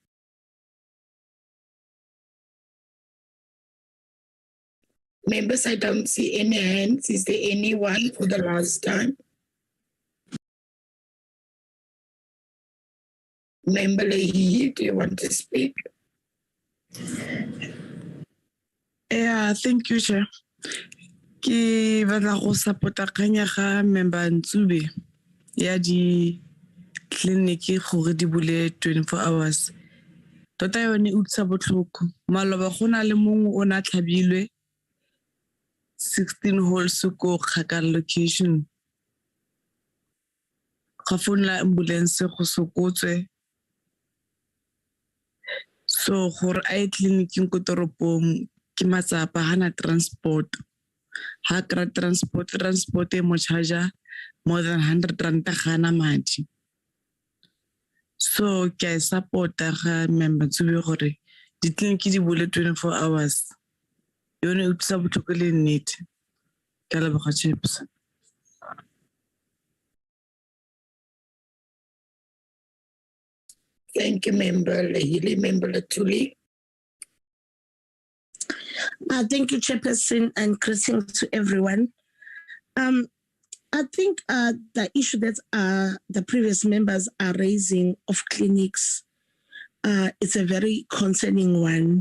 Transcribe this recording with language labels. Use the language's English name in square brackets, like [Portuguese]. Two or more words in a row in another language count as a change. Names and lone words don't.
[English] Members, I don't see any hands. Is there anyone for the last time? Member Leahy, do you want to speak? Yeah, thank you, Chair. [Tswana] Ke batla go support-a kgang ya ga member Ntshube ya di tleliniki gore di bule 24 hours. Tota yone e utlwisa botlhoko. Maloba go na le mongwe o na tlhabilwe 16 holes ko Kgakala location. Ga founela ambulance go sokotswe. So gore a ye tleliniking ko toropong ke matsapa hana transport. Ha kra transport e mo charger [English] more than 100 rand [Tswana] gana madi. So ke support-a ga member Ntshube gore ditleliniki di bule 24 hours. Yone e utlwisa botlhoko le nnete. Ke a leboga Chips. [English] Thank you, Member Lahili. Member Latuli. Thank you, Chairperson, and greetings to everyone. I think the issue that the previous members are raising of clinics is a very concerning one.